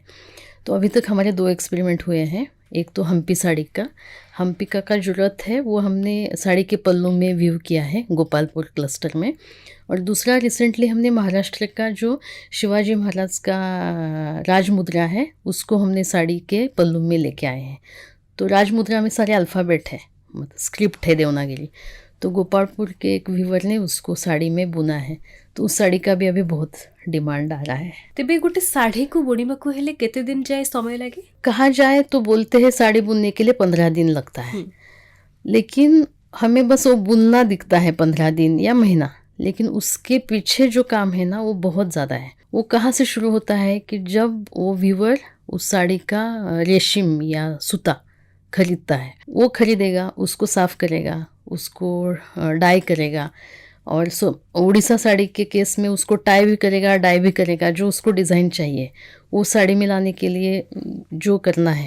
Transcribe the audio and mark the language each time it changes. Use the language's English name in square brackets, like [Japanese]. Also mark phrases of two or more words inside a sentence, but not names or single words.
[Hindi] तो अभी तक हमारे 2 एक्सपेरिमेंट हुए हैं। एक तो हम्पी साड़ी का जो रथ है वो हमने साड़ी के पल्लू में व्यू किया है गोपालपुर क्लस्टर में, और दूसरा रिसेंटली हमने महाराष्ट्र का जो शिवाजी महाराज का राजमुद्रा है उसको हमने साड़ी के पल्लू में लेके आए हैं। तो राजमुद्रा में सारे अल्फ़ाबेट है, मतलब स्क्रिप्ट है देवनागरी। तो गोपालपुर के एक व्यूवर ने उसको साड़ी में बुना है, तो उस साड़ी का भी अभी बहुत डिमांड आ रहा है। [Odia] ତେବେ ଗୋଟେ ଶାଢ଼ୀକୁ ବୁଣିବାକୁ ହେଲେ କେତେ ଦିନ ଯାଏ ସମୟ ଲାଗେ? [Hindi] कहा जाए तो बोलते हैं साड़ी बुनने के लिए 15 दिन लगता है, लेकिन हमें बस वो बुनना दिखता है 15 दिन या महीना, लेकिन उसके पीछे जो काम है ना वो बहुत ज़्यादा है। वो कहाँ से शुरू होता है कि जब वो व्यूवर उस साड़ी का रेशम या सूता खरीदता है, वो खरीदेगा, उसको साफ करेगा, उसको डाई करेगा, और उड़ीसा साड़ी के केस में उसको टाई भी करेगा, डाई भी करेगा, जो उसको डिज़ाइन चाहिए वो साड़ी में लाने के लिए जो करना है।